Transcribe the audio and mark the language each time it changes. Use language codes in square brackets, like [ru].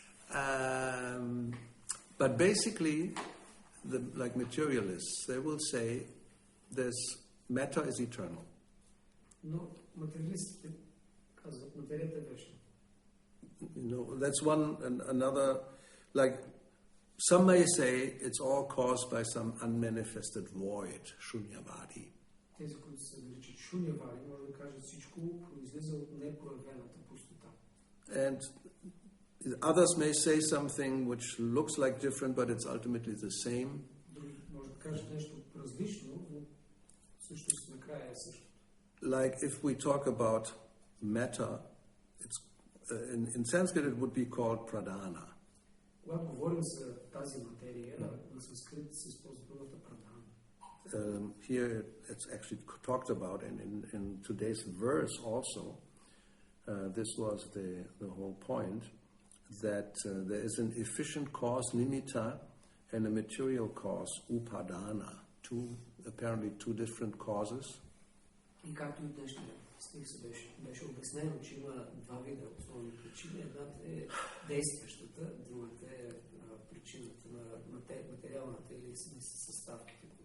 [en] But basically, like materialists, they will say matter is eternal. [bg] Но материалистите казват, материята е вечна. [en] That's another, like some may say it's all caused by some unmanifested void, shunyavadi. [bg] Тези, които се наричат шунявади, може да кажат всичко произлиза от непроявената пустота. [en] And others may say something which looks like different, but it's ultimately the same. [bg] Други може да кажат нещо различно, но всъщност накрая е същото. [en] Like if we talk about matter, it's in Sanskrit it would be called pradhana. [bg] Когато говорим за тази материя, на санскрит се използва думата прадхана. [en] Here it's actually talked about, and in today's verse also, this was the whole point, that there is an efficient cause, nimitta, and a material cause, upadana, apparently two different causes. [bg] И както и днешния стих беше обяснено, че има два вида основни причини. Едната е действащата, другата е причината на материалната или съставките.